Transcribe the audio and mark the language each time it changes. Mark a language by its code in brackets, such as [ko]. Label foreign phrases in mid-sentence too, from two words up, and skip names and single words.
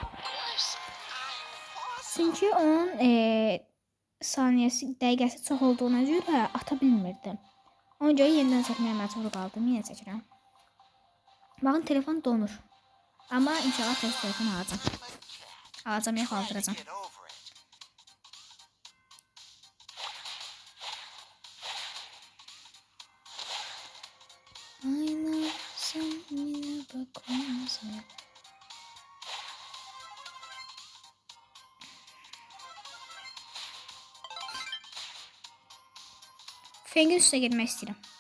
[az] Çünki onun saniyəsi, dəqiqəsi çox olduğuna görə ata bilmirdim. Ona görə yenidən çəkməyə məcbur qaldım. Yenə çəkirəm. Baxın, telefon donur. Amma inşallah tez telefon alacam. Alacam, yox aldıracam. [tr] Aynen sen yine bakmamıza. Feng'in üstüne gelmek istedim.